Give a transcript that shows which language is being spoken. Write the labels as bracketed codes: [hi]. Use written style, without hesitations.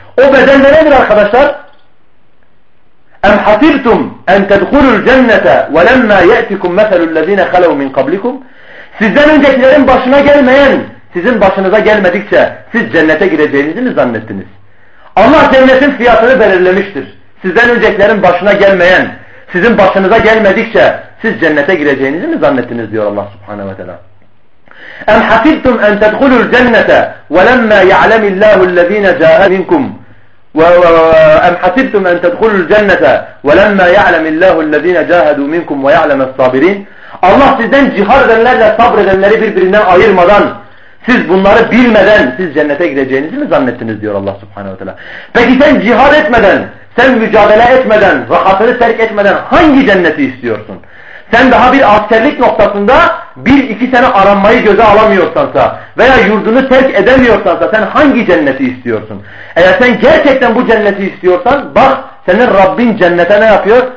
[tr] O bedel nedir arkadaşlar? [ar] اَمْ حَسِرْتُمْ اَنْ تَدْخُلُ الْجَنَّةَ وَلَمَّا يَأْتِكُمْ مَثَلُ الَّذ۪ينَ خَلَوْ مِنْ قَبْلِكُمْ [tr] Sizden öncekilerin başına gelmeyen, sizin başınıza gelmedikçe siz cennete gireceğinizi mi zannettiniz? Allah cennetin fiyatını belirlemiştir. Sizden öncekilerin başına gelmeyen, sizin başınıza gelmedikçe siz cennete gireceğinizi mi zannettiniz diyor Allah Subhanahu ve Teala. [ar] اَمْ حَسِرْتُمْ اَنْ تَدْخُلُ الْجَنَّةَ وَلَمَّا يَعْلَمِ اللّٰهُ الَّذ۪ينَ جَاهَدُوا مِنْكُمْ وَأَمْ حَسِبْتُمْ أَنْ تَدْخُلُوا الْجَنَّةَ وَلَمَّا يَعْلَمِ اللّٰهُ الَّذ۪ينَ جَاهَدُوا مِنْكُمْ وَيَعْلَمَ الصَّابِرِينَ [tr] Allah sizden cihar edenlerle sabredenleri birbirinden ayırmadan, siz bunları bilmeden siz cennete gireceğinizi mi zannettiniz diyor Allah Subhanahu ve Teala. Peki sen cihar etmeden, sen mücadele etmeden, rahatını terk etmeden hangi cenneti istiyorsun? Sen daha bir askerlik noktasında bir iki sene aranmayı göze alamıyorsansa veya yurdunu terk edemiyorsansa sen hangi cenneti istiyorsun? Eğer sen gerçekten bu cenneti istiyorsan bak senin Rabbin cennete ne yapıyor?